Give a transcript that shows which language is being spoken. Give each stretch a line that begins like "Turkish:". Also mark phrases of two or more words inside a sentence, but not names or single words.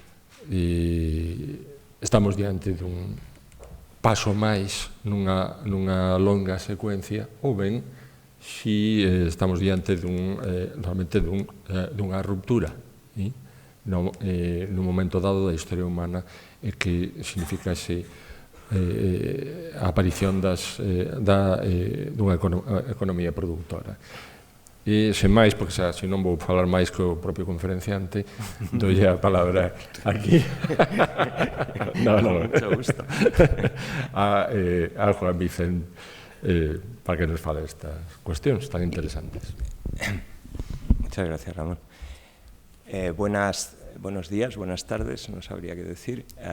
Galician: estamos diante dun paso máis nunha longa secuencia, ou ben si estamos diante realmente dunha ruptura nun momento dado da historia humana, que significa a aparición dunha economía productora. E, sen máis, porque xa non vou falar máis co propio conferenciante, doulle a palabra aquí
Spanish: mucho gusto
Galician: a Juan Vicente, para que nos fale estas cuestións tan interesantes.
Spanish: Muchas gracias, Ramón. Buenos días, buenas tardes, no sabría qué decir.